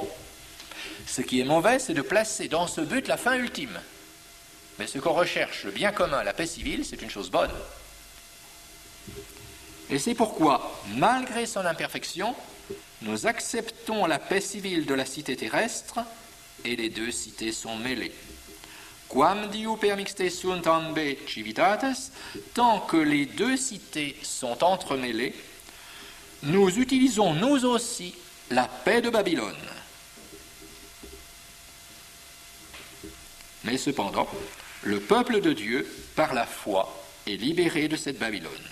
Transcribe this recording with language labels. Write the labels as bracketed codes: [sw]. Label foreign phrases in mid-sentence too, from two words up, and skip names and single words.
[fr] Ce qui est mauvais, c'est de placer dans ce but la fin ultime. Mais ce qu'on recherche, le bien commun, la paix civile, c'est une chose bonne. Et c'est pourquoi, malgré son imperfection, nous acceptons la paix civile de la cité terrestre et les deux cités sont mêlées. [la] Quam diu permixte sunt ambe civitates, [fr] tant que les deux cités sont entremêlées, nous utilisons nous aussi la paix de Babylone. Mais cependant, le peuple de Dieu, par la foi, est libéré de cette Babylone.